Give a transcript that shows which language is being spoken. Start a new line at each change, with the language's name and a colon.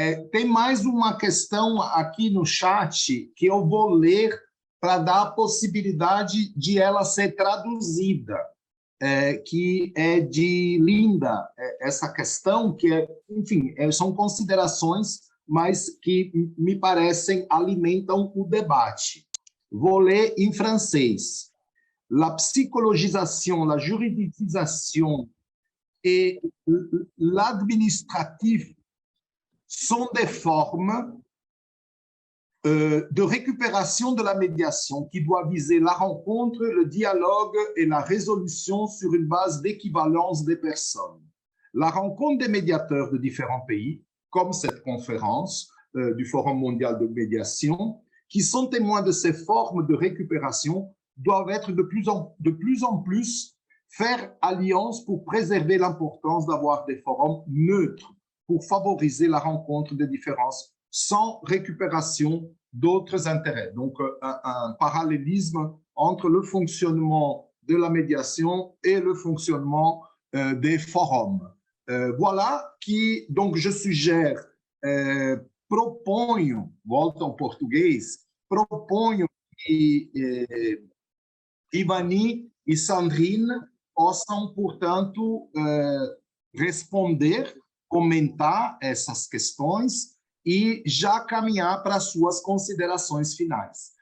Portuguese: Tem mais uma questão aqui no chat que eu vou ler para dar a possibilidade de ela ser traduzida, que é de Linda. Essa questão que enfim, são considerações, mas que me parecem alimentam o debate. Vou ler em francês.
French: La psychologisation, la juridisation et l'administratif sont des formes de récupération de la médiation qui doit viser la rencontre, le dialogue et la résolution sur une base d'équivalence des personnes. La rencontre des médiateurs de différents pays, comme cette conférence du Forum mondial de médiation, qui sont témoins de ces formes de récupération, doivent être de plus en plus faire alliance pour préserver l'importance d'avoir des forums neutres pour favoriser la rencontre des différences sans récupération d'autres intérêts. Donc, un parallélisme entre le fonctionnement de la médiation et le fonctionnement des forums.
Portuguese: Voilà que, donc,
French: je suggère,
Portuguese: proponho, volto ao português, proponho que Ivani e Sandrine possam, portanto, responder, comentar essas questões e já caminhar para as suas considerações finais.